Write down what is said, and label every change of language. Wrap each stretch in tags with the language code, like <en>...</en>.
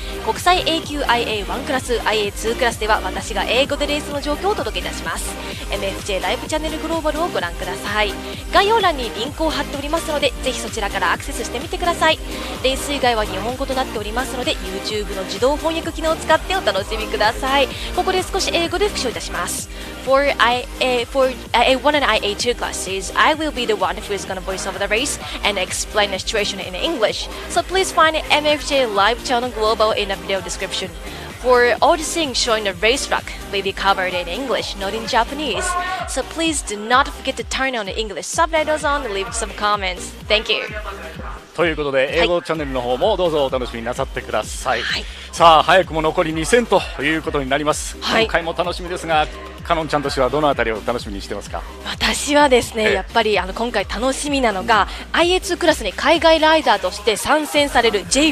<ja>国際 A 級 IA1 クラス IA2 クラスでは私が英語でレースの状況をお届けいたします。 MFJ ライブチャンネルグローバルをご覧ください。概要欄にリンクを貼っておりますので、ぜひそちらからアクセスしてみてください。レース以外は日本語となっておりますので YouTube の自動翻訳機能を使ってお楽しみください。ここで少し英語で復唱いたします。</ja> <en>For IA1 and IA2 classes, I will be the one who is going to voice over the race and explain the situation in English. So please find MFJ Live Channel Global in the video description. For all the things showing the race track will be covered in English, not in Japanese. So please do not forget to turn on the English subtitles on and leave some comments. Thank you.</en> <ja>ということで英語チャンネルの方もどうぞお楽しみになさってください。さあ早くも残り2戦ということになります。今回も楽しみですが、カノンちゃんとしてはどのあたりを楽しみにしてますか？私はですね、やっぱり今回楽しみなのが IA2 クラスに海外ライダーとして参戦される J.</ja>